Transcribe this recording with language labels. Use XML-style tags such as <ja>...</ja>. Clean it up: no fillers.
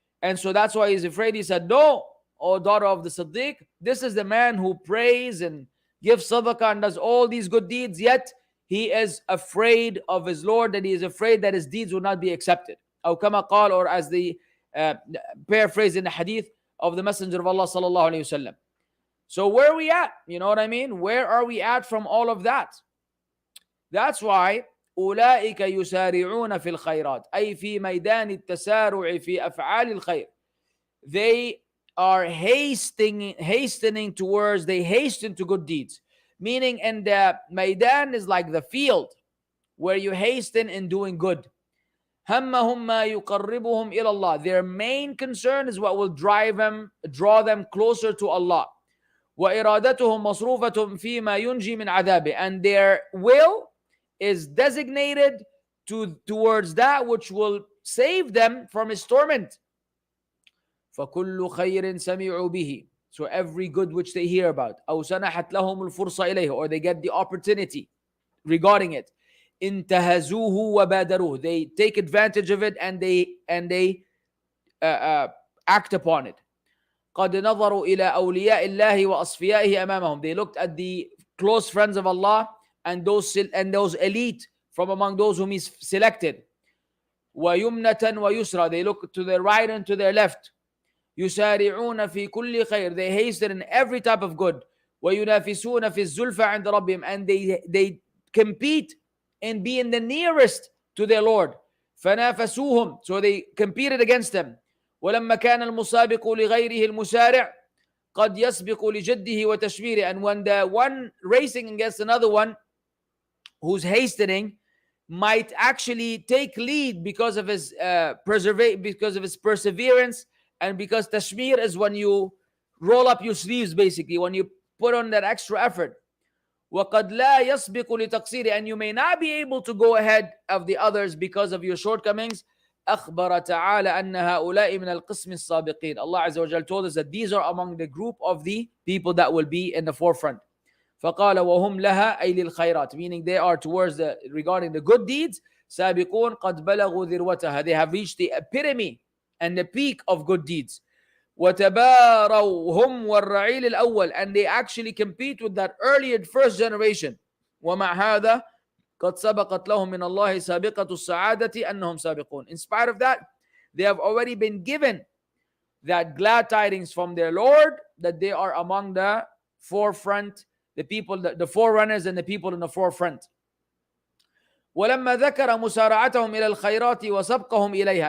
<en>And so that's why he's afraid. He said, no, O daughter of the Siddiq, this is the man who prays and gives sadaqah and does all these good deeds, yet he is afraid of his Lord, that he is afraid that his deeds will not be accepted.</en> <ar>أو كما قال,</ar> <en>or as the paraphrase in the hadith of the Messenger of Allah sallallahu alayhi wasallam. So where are we at? You know what I mean? Where are we at from all of that? That's why</en> <ar>أولئك يسارعون في الخيرات أي في ميدان التسارع في أفعال الخير.</ar> <en>They are hastening towards, they hasten to good deeds. Meaning, and the maidan is like the field where you hasten in doing good.</en> <ar>همهم ما يقربهم إلى الله.</ar> <en>Their main concern is what will draw them closer to Allah.</en> <ar>وإرادتهم مصروفة فيما ينجي من عذابه.</ar> <en>And their will is designated towards that which will save them from his torment.</en> <ar>فَكُلُّ خَيْرٍ سَمِعُوا بِهِ.</ar> <en>So every good which they hear about,</en> <ar>أو سَنَحَتْ لَهُمُ الْفُرْصَةِ إِلَيْهِ,</ar> <en>or they get the opportunity regarding it,</en> <ar>انتهزوه وبادروه.</ar> <en>They take advantage of it and they act upon it.</en> <ar>قد نظروا إلى أولياء الله وأصفيائه أمامهم.</ar> <en>They looked at the close friends of Allah and those elite from among those whom He's selected.</en> <ar>وَيُمْنَةً وَيُسْرًا.</ar> <en>They look to their right and to their left.</en> <ar>يُسَارِعُونَ فِي كُلِّ خَيْرٍ.</ar> <en>They hasten in every type of good.</en> <ar>وَيُنَافِسُونَ فِي الزُّلْفَى عِنْدَ رَبِّهِمْ.</ar> <en>And they compete in being the nearest to their Lord.</en> <ar>فَنَافَسُوهُمْ.</ar> <en>So they competed against them.</en> <ar>وَلَمَّا كَانَ الْمُسَابِقُ لِغَيْرِهِ الْمُسَارِعُ قَدْ يَسْبِقُ لِجَدِّهِ وَتَشْمِيرِهِ.</ar> <en>And when the one racing against another one who's hastening might actually take lead because of his perseverance, and because tashmir is when you roll up your sleeves, basically when you put on that extra effort.</en> <ar>وَقَدْ لَا يَسْبِقُ لِتَقْصِيرِ.</ar> <en>And you may not be able to go ahead of the others because of your shortcomings.</en> <ar>أخبر تعالى أن هؤلاء من القسم السابقين.</ar> <en>Allah Azza wa Jal told us that these are among the group of the people that will be in the forefront.</en> <ar>فقال وهم لها أي للخيرات.</ar> <en>Meaning they are towards regarding the good deeds.</en> <ar>سابقون قد بلغوا ذروتها.</ar> <en>They have reached the epitome and the peak of good deeds.</en> <ar>وتباروا هم والرعيل الأول.</ar> <en>And they actually compete with that earlier first generation.</en> <ar>ومع هذا قد سبقت لهم من الله سابقة السعادة أنهم سابقون.</ar> <en>In spite of that, they have already been given that glad tidings from their Lord that they are among the forefront, the people, the forerunners and the people in the forefront.</en> <ar>ولما ذكر مسارعتهم إلى الخيرات وسبقهم إليها.</ar>